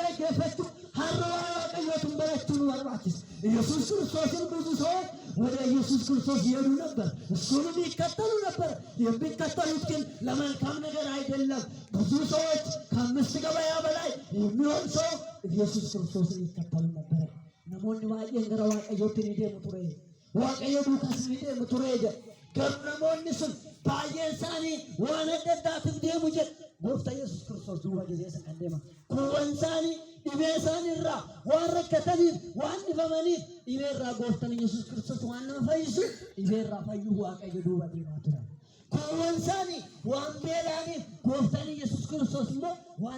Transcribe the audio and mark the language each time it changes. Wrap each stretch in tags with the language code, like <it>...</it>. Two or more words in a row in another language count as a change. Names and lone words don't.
<am>ከፈቱ ሀሮ ዋቀየቱን በረቱ ወርባችስ ኢየሱስ ክርስቶስን ብዙ ሰዎች ወደ ኢየሱስ ክርስቶስ ይሄዱ ነበር እሱንም ይከተሉ ነበር የሚከተሉት ግን ለመልካም ነገር አይደለም ብዙ ሰዎች ከአምስት ገበያ በላይ የሚሆን ሰው ኢየሱስ ክርስቶስን ይከተሉ ነበር</am> <om>namoonni baay'een gara waaqayyootti ni deemu ture waaqayyo duukas ni deemu ture garuu namoonni sun baay'een isaanii waan adda addaatiif deemu jedhe gooftaa yesus kiristoos duuba gizeessa kan deeman kuuwwan isaanii dhibee isaanii irraa waan rakkataniif waan dhibamaniif dhibee irraa gooftaan yesus kiristoos waan nama fayyisu dhibee irraa fayyuu waaqayyo duuba deemaa ture kuuwwan isaanii waan beelaniif gooftaan yesus kiristoos immoo waan</om>